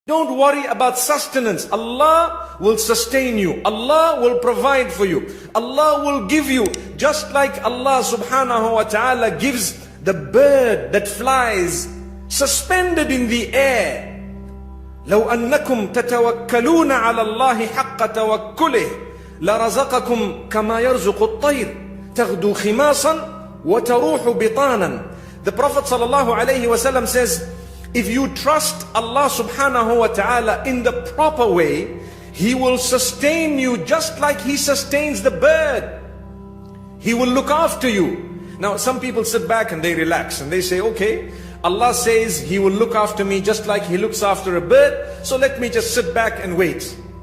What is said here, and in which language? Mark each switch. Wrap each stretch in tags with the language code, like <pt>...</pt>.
<en>Don't worry about sustenance. Allah will sustain you. Allah will provide for you. Allah will give you, just like Allah subhanahu wa ta'ala gives the bird that flies suspended in the air.</en> <ar>لو أنكم تتوكلون على الله حق توكله لرزقكم كما يرزق الطير تغدو خماصا وتروح بطانا.</ar> <en>The Prophet sallallahu alaihi wasallam says, if you trust Allah subhanahu wa ta'ala in the proper way, He will sustain you just like He sustains the bird. He will look after you. Now some people sit back and they relax and they say, okay, Allah says He will look after me just like He looks after a bird, so let me just sit back and wait.</en>